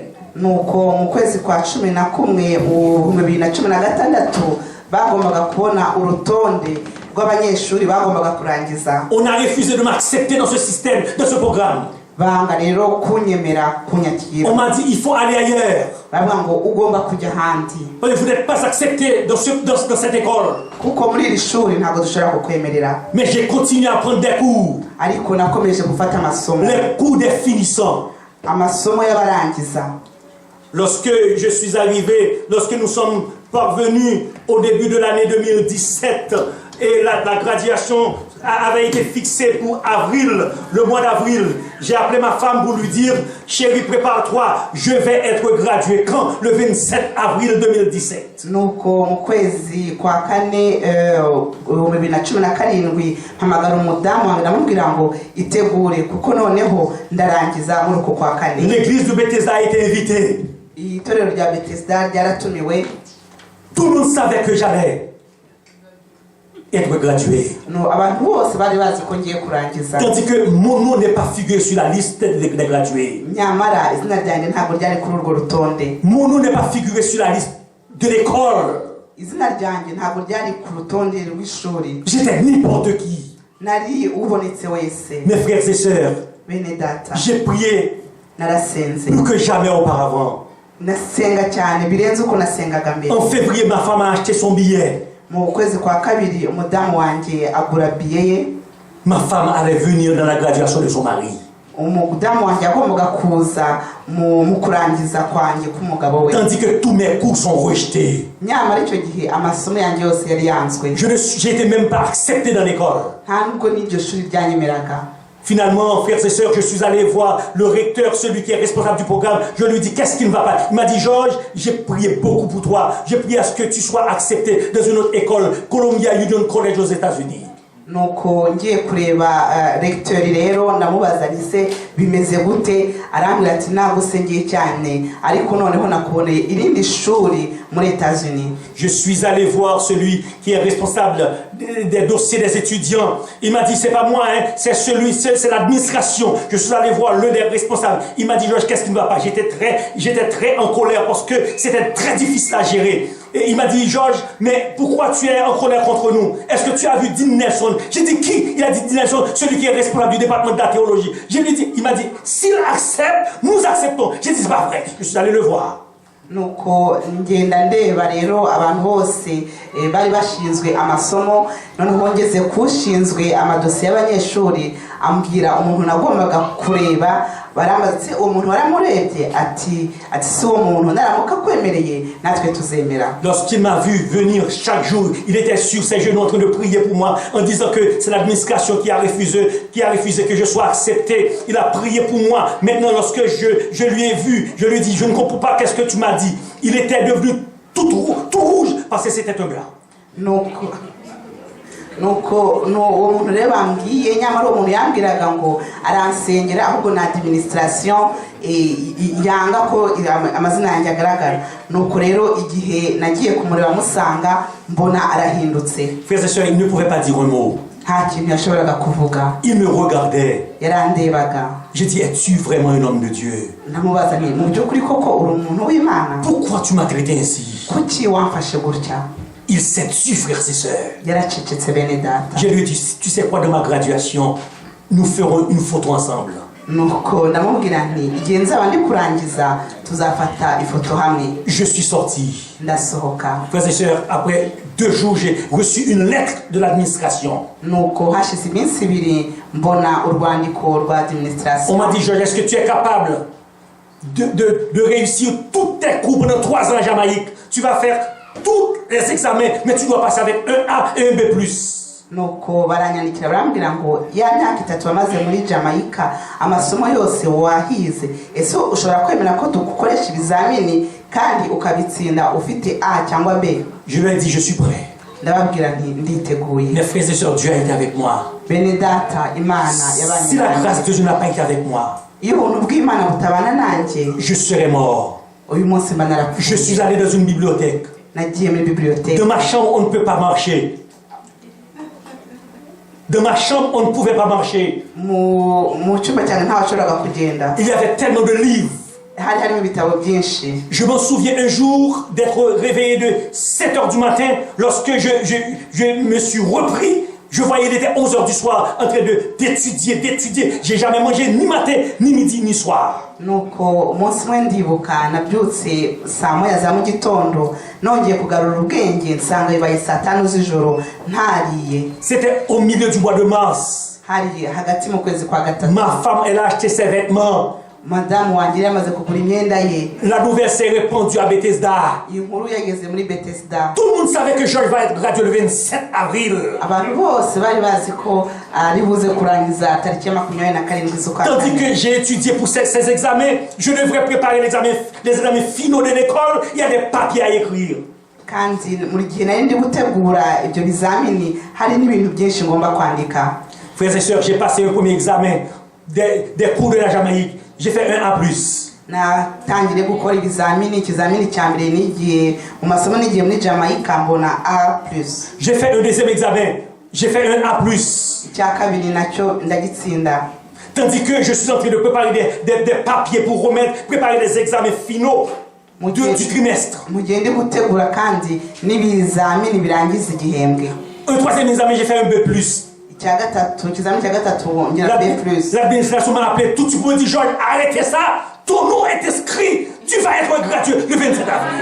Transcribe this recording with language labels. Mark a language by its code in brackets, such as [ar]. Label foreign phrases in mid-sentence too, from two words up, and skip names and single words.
[rw] nuko mu kwezi kwa 11 mu 2016 bagombaga kubona urutonde rw'abanyeshuri bagombaga kurangiza. [fr] On a refusé de m'accepter dans ce système, dans ce programme. [rw] banga rero kunyemera kunyakira. [fr] On m'a dit il faut aller ailleurs. [rw] bavuga ngo ugomba kujya handi. [fr] Vous n'êtes pas accepté dans cette école. [rw] kuko muri iri shuri ntabwo dushobora kukwemerera. [fr] Mais j'ai continué à prendre des cours. [rw] ariko nakomeje gufata amasomo. [fr] Les cours des finissants. [rw] amasomo y'abarangiza. [fr] Lorsque je suis arrivé, lorsque nous sommes parvenus au début de l'année 2017 et la graduation avait été fixée pour avril, le mois d'avril, j'ai appelé ma femme pour lui dire chérie, prépare-toi, je vais être gradué quand? Le 27 avril 2017. [rw] nuko mu kwezi kwa 4 2017 mpamagara umudamu wanjye ndamubwira ngo itegure kuko noneho ndarangiza muri uko kwa 4. [fr] L'église de Bethesda a été invitée. [rw] itorero rya Bethesda ryaratumiwe. [fr] Tout le monde savait que j'allais être gradué. [rw] no abantu bose bari bazi ko ngiye kurangiza. [fr] Tandis que mon nom n'est pas figuré sur la liste des gradués. [rw] nyamara izina ryanjye ntabwo ryari kuri urwo rutonde. [fr] Mon nom n'est pas figuré sur la liste de l'école. [rw] izina ryanjye ntabwo ryari ku rutonde rw'ishuri. [fr] J'étais n'importe qui. [rw] nari ubonetse wese. [fr] Mes frères et sœurs, [rw] bene data [fr] j'ai prié [rw] narasenze. [fr] plus que jamais auparavant. [rw] nasenga cyane birenze uko nasengaga mbere. [fr] En février, ma femme a acheté son billet. [rw] mu kwezi kwa 2 umudamu wanjye agura biye ye. [fr] Ma femme allait venir dans la graduation de son mari. [rw] umudamu wanjye agombaga kuza mu kurangiza kwanjye k'umugabo we. [fr] Tandis que tous mes cours sont rejetés. [rw] nyamara icyo gihe amasomo yanjye yose yari yanzwe. [fr] J'étais même pas accepté dans l'école. [rw] nta nubwo n'iryo shuri ryanyemeraga. [fr] Finalement, frères et sœurs, je suis allé voir le recteur, celui qui est responsable du programme. Je lui ai dit, qu'est-ce qui ne va pas? Il m'a dit, Georges, j'ai prié beaucoup pour toi. J'ai prié à ce que tu sois accepté dans une autre école, Columbia Union College aux États-Unis. [rw] nuko ngiye kureba recteur rero ndamubaza nise bimeze gute. arambwira ati nagusengeye cyane ariko noneho nakuboneye irindi shuri muri États-Unis. [fr] Je suis allé voir celui qui est responsable des dossiers des étudiants. Il m'a dit, c'est pas moi, hein, c'est l'administration. Je suis allé voir l'un des responsables. Il m'a dit, Georges, qu'est-ce qui ne va pas? J'étais très en colère parce que c'était très difficile à gérer. Et il m'a dit, Georges, mais pourquoi tu es en colère contre nous? Est-ce que tu as vu Dean Nelson? J'ai dit, qui? Il a dit, Dean Nelson, celui qui est responsable du département de la théologie. Je lui ai dit, il m'a dit, s'il accepte, nous acceptons. J'ai dit, c'est pas vrai. Je suis allé le voir. [rw] nuko ngenda ndeba rero abantu bose bari bashinzwe amasomo noneho ngeze kushinzwe amadosiye y'abanyeshuri ambwira umuntu nagombaga kureba. barambaze umuntu waramurebye ati si uwo muntu naramuka kwemereye natwe tuzemera. [fr] Lorsqu'il m'a vu venir chaque jour, il était sur ses genoux en train de prier pour moi en disant que c'est l'administration qui a refusé que je sois accepté. Il a prié pour moi. Maintenant, lorsque je lui ai vu, je lui ai dit, je ne comprends pas qu'est-ce que tu m'as dit. Il était devenu tout rouge parce que c'était un gars. [rw] nuko uwo muntu rero bambwiye nyamara uwo muntu yambwiraga ngo aransengera ahubwo na administration yanga ko amazina yanjye agaragara. Nuko rero igihe nagiye kumureba musanga mbona arahindutse. [fr] Frères et sœurs, il ne pouvait pas dire un mot. [rw] Nta kintu yashoboraga kuvuga. [fr] Il me regardait. [rw] Yarandebaga. [fr] J'ai dit, es-tu vraiment un homme de Dieu? [rw] Ndamubaza nti mu by'ukuri koko uri umuntu w'Imana? [fr] Pourquoi tu m'as traité ainsi? [rw] Kuki wamfashe gutya? [fr] Il s'est tu, frères et sœurs. [rw] Yaracecetse bene data. [fr] Je lui ai dit, tu sais quoi, de ma graduation, nous ferons une photo ensemble. [rw] Nuko ndamubwira nti igihe nzaba ndi kurangiza tuzafata ifoto hamwe. [fr] Je suis sorti. [rw] Ndasohoka. [fr] Frères et sœurs, après 2 jours, j'ai reçu une lettre de l'administration. [rw] Nuko hashize iminsi ibiri mbona urwandiko rwa administration. [fr] On m'a dit, Georges, est-ce que tu es capable de réussir toutes tes cours pendant 3 ans en Jamaïque? Tu vas faire tous les examens, mais tu dois passer avec un A et un B+. [rw] Nuko baranyandikira barambwira ngo ya myaka 3 bamaze muri Jamaica amasomo yose wahize, ese ushobora kwemera ko dukoresha ibizamini kandi ukabitsinda ufite A cyangwa B? [fr] Je lui ai dit, je suis prêt. [rw] Ndababwira nti nditeguye. [fr] Mes frères et sœurs, Dieu a été avec moi. [rw] Bene data, Imana yabanye. [fr] Si la grâce de Dieu n'a pas été avec moi, [rw] iyo ubuntu bw'Imana butabana nanjye, [fr] je serais mort. [rw] uyu munsi mba narapfuye. [fr] Je suis allé dans une bibliothèque. [rw] Nagiye muri bibliothèque. [fr] De ma chambre, on ne peut pas marcher. De ma chambre, on ne pouvait pas marcher. [rw] Mu cyumba cyane nta washoboraga kugenda. [fr] Il y avait tellement de livres. [rw] Hari harimo ibitabo byinshi. [fr] Je m'en souviens un jour d'être réveillé de 7 h du matin. Lorsque je me suis repris, je voyais il était 11 h du soir en train d'étudier. J'ai jamais mangé ni matin, ni midi, ni soir. [rw] Nuko umunsi umwe ndibuka nabyutse saa moya za mu gitondo nongeye kugarura ubwenge nsanga bibaye saa 5 z'ijoro ntariye. [fr] C'était au milieu du mois de mars. [rw] Hari hagati mu kwezi kwa gatatu. [fr] Ma femme, elle a acheté ses vêtements. [rw] Madamu wanjye yamaze kugura imyenda ye. [fr] La nouvelle s'est répandue à Bethesda. [rw] Inkuru yageze muri Bethesda. [fr] Tout le monde savait que Georges va être gradué le 27 avril. [rw] Abantu bose bari bazi ko ari buze kurangiza tariki ya 27 z'ukwa kane. [fr] Tandis que j'ai étudié pour ces examens, je devrais préparer les examens finaux de l'école. Il y a des papiers à écrire. [rw] Kandi muri gihe nari ndi gutegura ibyo bizamini hari n'ibintu byinshi ngomba kwandika. [fr] Frères et sœurs, j'ai passé le premier examen des cours de la Jamaïque. J'ai fait un A+. [rw] Natangire gukora ikizamini cya mbere nigiye mu masomo nigiye muri Jamaica mbona A+. [fr] J'ai fait un deuxième examen. J'ai fait un A+. [rw] Icya kabiri nacyo ndagitsinda. [fr] Tandis que je suis en train de préparer des papiers pour préparer les examens finaux du trimestre. [rw] Mugende gutegura kandi n'ibizamini birangiza igihembwe. [fr] Un troisième examen, j'ai fait un B+. L'administration m'a appelé tout de suite pour me dire, Georges, arrêtez ça, ton nom est inscrit, tu vas être gradué le 27 avril.